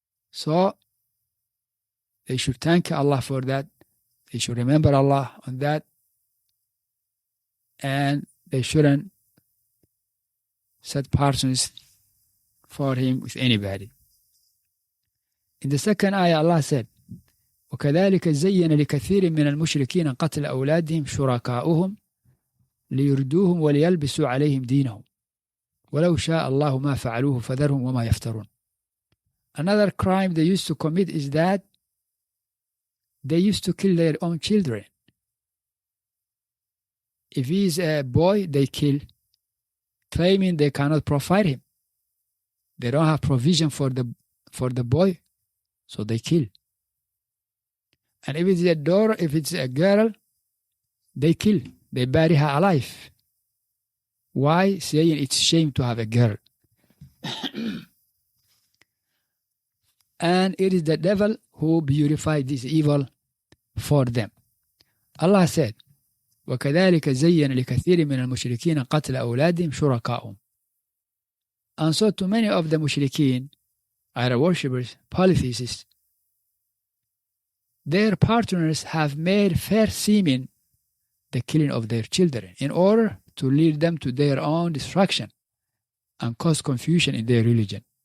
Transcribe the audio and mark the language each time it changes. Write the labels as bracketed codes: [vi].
[en] So they should thank Allah for that. They should remember Allah on that. And they shouldn't set partners for him with anybody. In the second ayah, Allah said, [ar] وكذلك زين لكثير من المشركين قتل أولادهم شركاؤهم ليردوهم وليلبسوا عليهم دينهم ولو شاء الله ما فعلوه فذرهم وما يفترون. [en] Another crime they used to commit is that they used to kill their own children. If he is a boy, they kill, claiming they cannot provide him. They don't have provision for the boy, so they kill. And if it's a girl, they kill. They bury her alive. Why? Saying it's shame to have a girl. And it is the devil who beautified this evil for them. Allah said, [ar] وَكَذَلِكَ زَيَّنَ لِكَثِيرٍ مِنَ الْمُشْرِكِينَ قَتْلَ أَوْلَادِهِمْ شُرَكَاؤُهُمْ. [en] And so to many of the mushrikeen, idol worshippers, polytheists, their partners have made fair seeming the killing of their children in order to lead them to their own destruction and cause confusion in their religion.